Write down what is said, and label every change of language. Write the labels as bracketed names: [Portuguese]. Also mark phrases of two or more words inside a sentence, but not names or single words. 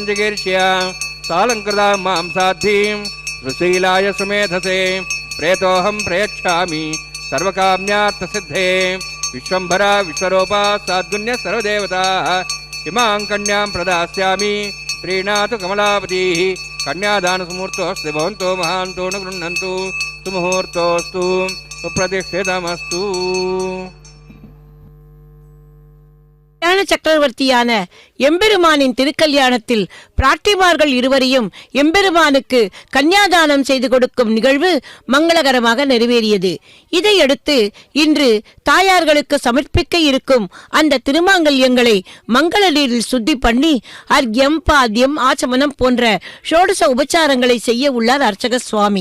[Sanskrit] जिगीर्ष्य सालङ्कृतां मां साध्वीं सुशीलाय सुमेधसे प्रेतोऽहं प्रयच्छामि सर्वकाम्यार्थसिद्धे विश्वम्भरा विश्वरूपा साद्गुण्य सर्वदेवताः इमां कन्यां प्रदास्यामि प्रीणातु कमलापतिः कन्यादानसुमुहूर्तोऽस्ति भवन्तो महान्तो न गृह्णन्तु सुमुहूर्तोऽस्तु सुप्रतिष्ठितमस्तु. [Tamil] கல்யாண சக்கரவர்த்தியான எம்பெருமானின் திருக்கல்யாணத்தில் பிராட்டிமார்கள் இருவரையும் எம்பெருமானுக்கு கன்னியாதானம் செய்து கொடுக்கும் நிகழ்வு மங்களகரமாக நிறைவேறியது. இதையடுத்து இன்று தாயார்களுக்கு சமர்ப்பிக்க இருக்கும் அந்த திருமாங்கல்யங்களை மங்கள நீரில் சுத்தி பண்ணி அர்க்யம் பாத்தியம் ஆச்சமனம் போன்ற ஷோடச உபச்சாரங்களை செய்ய உள்ளார் அர்ச்சக சுவாமி.